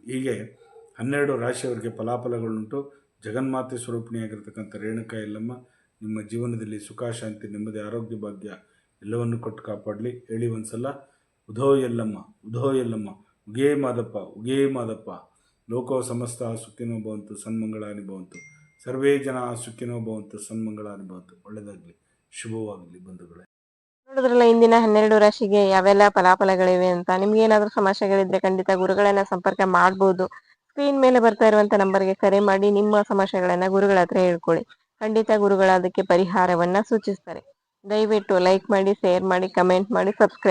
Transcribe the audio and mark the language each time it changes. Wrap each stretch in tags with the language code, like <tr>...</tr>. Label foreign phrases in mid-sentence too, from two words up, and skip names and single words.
<kn>ಹೀಗೆ 12 ರಾಶಿಯವರಿಗೆ ಫಲಾಫಲಗಳುಂಟು. ಜಗನ್ಮಾತೆ ಸ್ವರೂಪಿಣಿಯಾಗಿರ್ತಕ್ಕಂಥ ರೇಣುಕಾ ಯಲ್ಲಮ್ಮ ನಿಮ್ಮ ಜೀವನದಲ್ಲಿ ಸುಖ ಶಾಂತಿ ನೆಮ್ಮದಿ ಆರೋಗ್ಯ ಭಾಗ್ಯ ಎಲ್ಲವನ್ನು ಕೊಟ್ಟು ಕಾಪಾಡಲಿ. ಹೇಳಿ ಒಂದು ಸಲ ಉಧೋ ಎಲ್ಲಮ್ಮ ಉಧೋ ಎಲ್ಲಮ್ಮ, ಉಗೇ ಮಾದಪ್ಪ ಉಗೇ ಮಾದಪ್ಪ.</kn> <sa>लोको समस्त सुखिनो भवन्तु, सन्मङ्गलानि भवन्तु. सर्वे जन सुखिनो भवन्तु, सन्मङ्गलानि भवन्तु.</sa> <kn>ಒಳ್ಳೆಯದಾಗಲಿ, ಶುಭವಾಗಲಿ ಬಂಧುಗಳೇ. ನೋಡಿದ್ರಲ್ಲ ಇಂದಿನ 12 ರಾಶಿಗೆ ಯಾವೆಲ್ಲ ಫಲಾಫಲಗಳಿವೆ ಅಂತ. ನಿಮ್ಗೆ ಏನಾದ್ರೂ ಸಮಸ್ಯೆಗಳಿದ್ರೆ ಖಂಡಿತ ಗುರುಗಳನ್ನ ಸಂಪರ್ಕ ಮಾಡ್ಬೋದು. ಸ್ಕ್ರೀನ್ ಮೇಲೆ ಬರ್ತಾ ಇರುವಂತ ನಂಬರ್ಗೆ ಕರೆ ಮಾಡಿ ನಿಮ್ಮ ಸಮಸ್ಯೆಗಳನ್ನ ಗುರುಗಳ ಹತ್ರ ಹೇಳ್ಕೊಳ್ಳಿ. ಖಂಡಿತ ಗುರುಗಳ ಅದಕ್ಕೆ ಪರಿಹಾರವನ್ನ ಸೂಚಿಸ್ತಾರೆ. ದಯವಿಟ್ಟು ಲೈಕ್ ಮಾಡಿ, ಶೇರ್ ಮಾಡಿ, ಕಮೆಂಟ್ ಮಾಡಿ, ಸಬ್ಸ್ಕ್ರೈಬ್ ಆಗಿ.</kn>